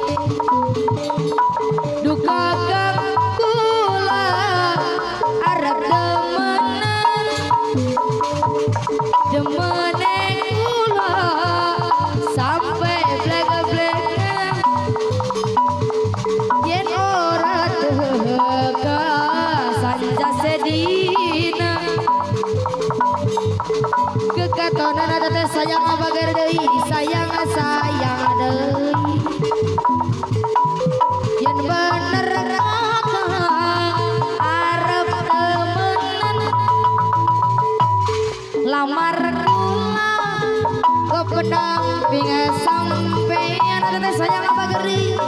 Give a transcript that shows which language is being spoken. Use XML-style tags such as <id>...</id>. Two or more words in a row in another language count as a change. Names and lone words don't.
<jv>duka kula arep demenan kula sampai blek-blekan yen ora tega sanja sedina kekatonan</jv> <su>teh sayang bager deui sayang deui</su> <jv>yen bener arep temenan lamar kula ke pendamping sampeyan</jv> <su>teh sayang bager deui</su>